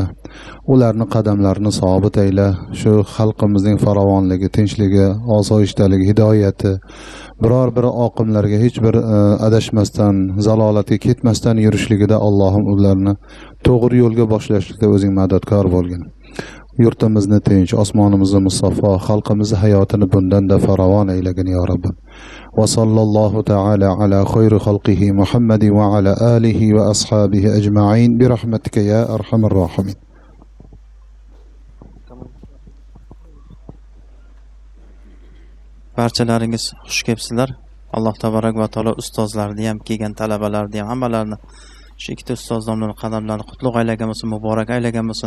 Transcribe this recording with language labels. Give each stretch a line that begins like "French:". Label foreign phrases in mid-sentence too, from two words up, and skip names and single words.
Uzbek: Ularni qadamlarini sobit ayla. Shu xalqimizning farovonligi, tinchligi, osoyishtaligi, hidoyati, biror bir oqimlarga hech bir adashmasdan, zalolatga ketmasdan yurishligida Allohim ularni to'g'ri yo'lga boshlashlikda o'zing madadkor bo'lgin. Yurtimizni tinch, osmonimizni musaffo, xalqimizni hayotini bundan-da farovon aylagin ya Rabbim.
Arabic: وصلى الله تعالى على خير خلقه محمد وعلى آله وأصحابه أجمعين برحمتك يا أرحم الراحمين.
Uzbek: Barchalaringiz xush kelibsizlar. Alloh
Arabic: تبارك وتعالى
Uzbek: ustozlarni ham, kelgan talabalarni ham, hammalarni shu ikkita ustoz nomlarini qadamlarini qutlug' aylagan bo'lsin, muborak aylagan bo'lsin.